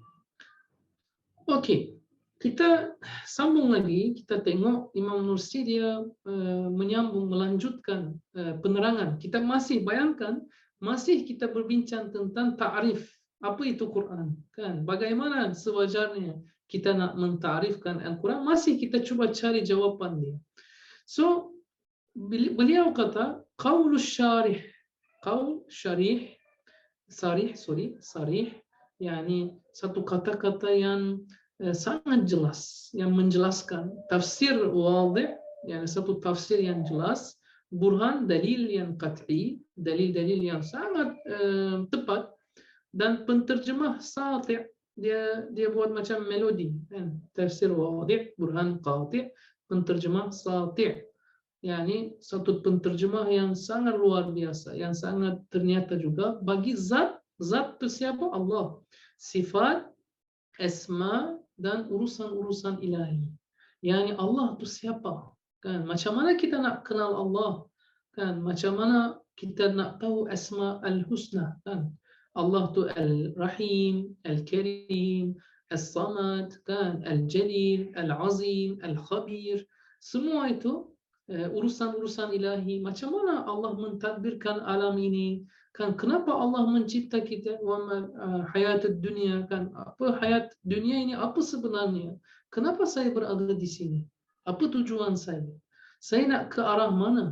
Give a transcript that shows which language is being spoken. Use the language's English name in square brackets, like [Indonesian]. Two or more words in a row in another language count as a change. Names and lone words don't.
[Malay] Okey, kita sambung lagi, kita tengok Imam Nursi dia menyambung, melanjutkan penerangan. Kita masih bayangkan, masih kita berbincang tentang ta'rif. Apa itu Quran? Kan? Bagaimana sewajarnya kita nak mentarifkan Al-Quran? Masih kita cuba cari jawapan dia. So, beliau kata, [Arabic] قول صريح. قول صريح, [Malay] sarih, yani satu kata-kata yang sangat jelas, yang menjelaskan. [Arabic] تفسير واضح, [Malay] yani satu tafsir yang jelas. Burhan, dalil yang qat'i, dalil-dalil yang sangat tepat. Dan penterjemah sati', dia buat macam melodi kan? [Arabic] تفسير واضح، برهان قاطع', [Malay] penterjemah sati', yani satu penterjemah yang sangat luar biasa, yang sangat ternyata juga bagi zat itu siapa? Allah. Sifat, asma dan urusan-urusan ilahi. Yani Allah itu siapa? Kan macam mana kita nak kenal Allah? Kan macam mana kita nak tahu [Arabic] الأسماء الحسنى? [Malay] Kan Allah tu Al-Rahim, Al-Karim, As-Samad, kan Al-Jalil, Al-Azim, Al-Khabir. Semua itu urusan-urusan ilahi. Macam mana Allah mentadbirkan alam ini? Kan kenapa Allah mencipta kita? Hayat dunia, kan apa hayat dunia ini, apa sebenarnya? Kenapa saya berada di sini? Apa tujuan saya? Saya nak ke arah mana?